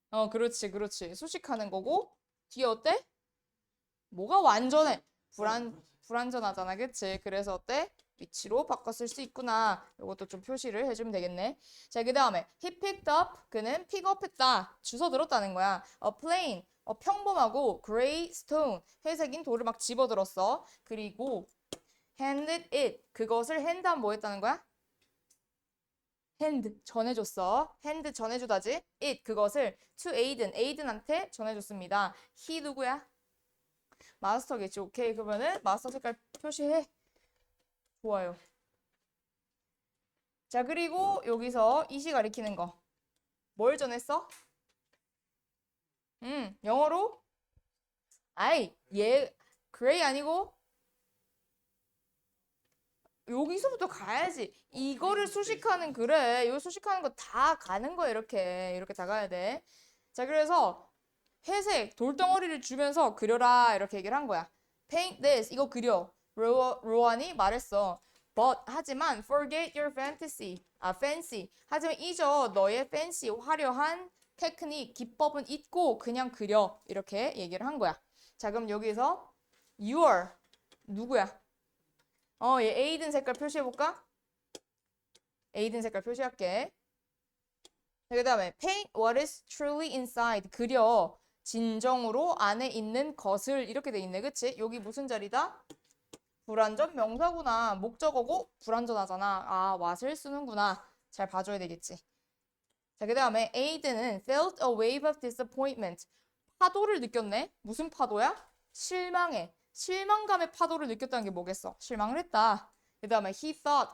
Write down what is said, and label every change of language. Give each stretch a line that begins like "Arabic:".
Korean: 그렇지, 그렇지. 수식하는 거고, 뒤에 어때? 뭐가 완전해? 불완전하잖아, 그치? 그래서 어때? 위치로 바꿨을 수 있구나. 이것도 좀 표시를 해주면 되겠네. 자, 그 다음에
English: he picked up.
Korean: 그는 픽업했다. 주워 들었다는 거야.
English: a plain.
Korean: 평범하고
English: gray stone.
Korean: 회색인 돌을 막 집어들었어. 그리고
English: handed it.
Korean: 그것을 hand 하면 뭐 했다는 거야? hand 전해줬어. hand 전해주다지. it 그것을
English: to Aiden.
Korean: Aiden한테 전해줬습니다. he 누구야? 마스터겠지. 오케이. 그러면은 마스터 색깔 표시해. 좋아요. 자, 그리고 여기서 이시 가리키는 거. 뭘 전했어? 영어로? 아이, 그레이 아니고 여기서부터 가야지. 이거를 수식하는 그래. 이거 수식하는 거 다 가는 거야. 이렇게 다 가야 돼. 자, 그래서 회색 돌덩어리를 주면서 그려라 이렇게 얘기를 한 거야.
English: Paint this
Korean: 이거 그려. 로안이 말했어.
English: But
Korean: 하지만
English: forget your fancy.
Korean: 하지만 잊어 너의 fancy 화려한 테크닉 기법은 잊고 그냥 그려 이렇게 얘기를 한 거야. 자, 그럼 여기서 your 누구야? 얘 에이든 색깔 표시해볼까? 에이든 색깔 표시할게. 그 다음에
English: paint what is truly inside.
Korean: 그려. 진정으로 안에 있는 것을 이렇게 돼 있네. 그치? 여기 무슨 자리다? 불완전 명사구나. 목적어고 불완전하잖아. 아, what을 쓰는구나. 잘 봐줘야 되겠지.
English: 자,
Korean: 그 다음에 에이든은
English: felt a wave of disappointment.
Korean: 파도를 느꼈네. 무슨 파도야? 실망감의 파도를 느꼈다는 게 뭐겠어? 실망을 했다. 그 다음에
English: he thought.